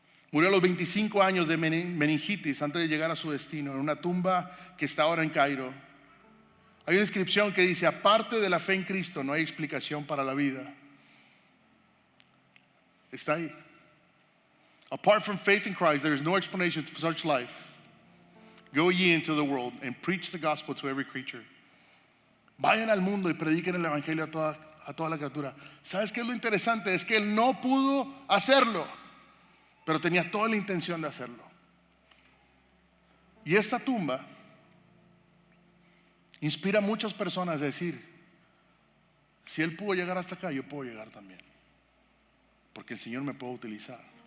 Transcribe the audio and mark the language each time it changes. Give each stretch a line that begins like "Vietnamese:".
Spanish: Murió a los 25 años de meningitis antes de llegar a su destino, en una tumba que está ahora en Cairo. Hay una inscripción que dice: aparte de la fe en Cristo no hay explicación para la vida. Está ahí.
English: Apart from faith in Christ, there is no explanation for such life. Go ye into the world and preach the gospel to every creature.
Spanish: Vayan al mundo y prediquen el evangelio a toda la criatura. ¿Sabes qué es lo interesante? Es que él no pudo hacerlo, pero tenía toda la intención de hacerlo. Y esta tumba inspira a muchas personas a decir: si él pudo llegar hasta acá, yo puedo llegar también, porque el Señor me puede utilizar.